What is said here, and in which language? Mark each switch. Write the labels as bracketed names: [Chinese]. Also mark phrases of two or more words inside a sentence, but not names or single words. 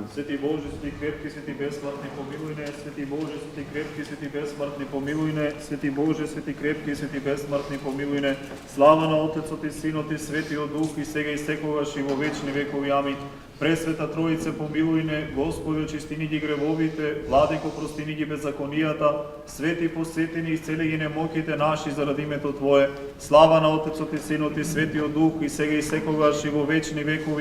[Bulgarian] Святи Боже, святи крепки, святи безсмъртни, помилуй не. Святи Боже, святи крепки, святи безсмъртни, помилуй не. Святи Боже, святи крепки, святи безсмъртни, помилуй не. [Macedonian] Слава на Отецот и Синот и Светиот Дух и сега и секогаш и во вечни векови. Амин. Пресвета Троице, помилуй не, Господи, очистини ги гревовите, Владико, простини ги беззаконијата, свети посетени, исцели ги немоките наши заради името Твое. Слава на Отецот и Синот и Светиот Дух и сега и секогаш и во вечни векови.